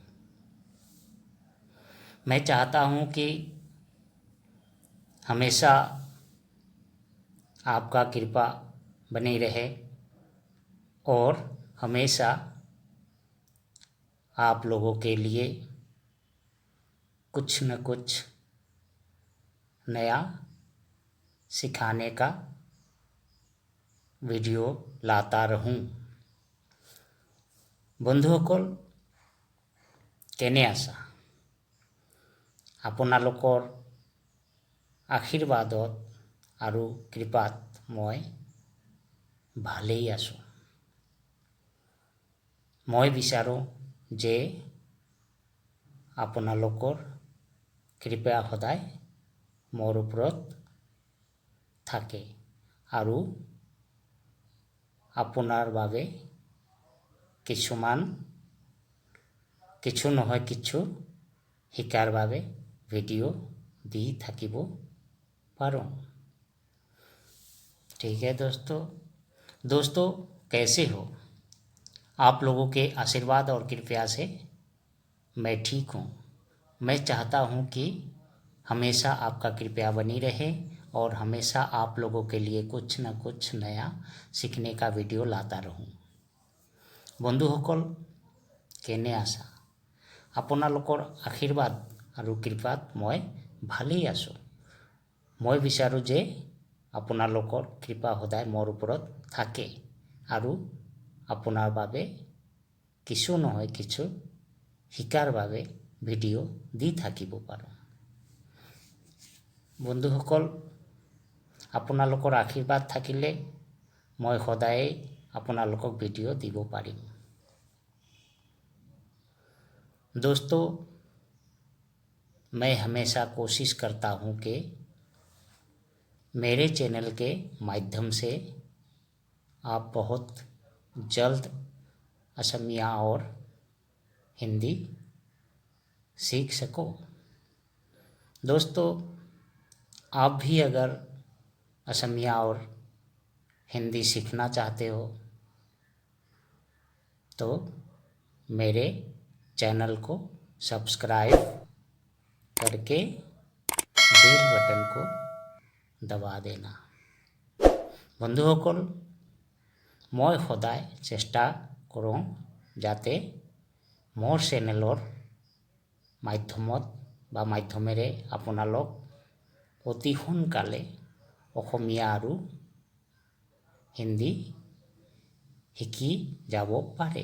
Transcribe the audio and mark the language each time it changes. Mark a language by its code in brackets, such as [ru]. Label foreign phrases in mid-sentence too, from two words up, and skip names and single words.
[hi] मैं चाहता हूँ कि हमेशा आपका कृपा बनी रहे और हमेशा आप लोगों के लिए कुछ न कुछ नया सिखाने का वीडियो लाता रहूं। [as] বন্ধুসকল, কেনে আছা? আপোনালোকৰ আশীৰ্বাদত আৰু কৃপাত মই ভালেই আছোঁ। মই বিচাৰোঁ যে আপোনালোকৰ কৃপা সদায় মোৰ ওপৰত থাকে আৰু আপোনাৰ বাবে কিছু নহয় কিছু শিকাৰ বাবে ভিডিও দি থাকিব पारो। [hi] ठीक है दोस्तों, कैसे हो? आप लोगों के आशीर्वाद और कृपा से मैं ठीक हूँ। मैं चाहता हूँ कि हमेशा आपका कृपा बनी रहे और हमेशा आप लोगों के लिए कुछ न कुछ नया सीखने का वीडियो लाता रहूँ। [as] বন্ধুসকল, কেনে আছা? আপোনালোকৰ আশীৰ্বাদ আৰু কৃপাত মই ভালেই আছোঁ। মই বিচাৰোঁ যে আপোনালোকৰ কৃপা সদায় মোৰ ওপৰত থাকে আৰু আপোনাৰ বাবে কিছু নহয় কিছু শিকাৰ বাবে ভিডিঅ' দি থাকিব পাৰোঁ। বন্ধুসকল, আপোনালোকৰ আশীৰ্বাদ থাকিলে মই সদায় আপোনালোকক ভিডিঅ' দিব পাৰিম। [hi] दोस्तों, मैं हमेशा कोशिश करता हूँ कि मेरे चैनल के माध्यम से आप बहुत जल्द असमिया और हिंदी सीख सको। दोस्तों, आप भी अगर असमिया और हिंदी सीखना चाहते हो तो मेरे चैनल को सब्सक्राइब करके बेल बटन को दबा देना। [as] বন্ধুসকল, মই সদায় চেষ্টা কৰোঁ যাতে মোৰ চেনেলৰ মাধ্যমেৰে আপোনালোক অতি সোনকালে অসমীয়া আৰু হিন্দী শিকি যাব পাৰে।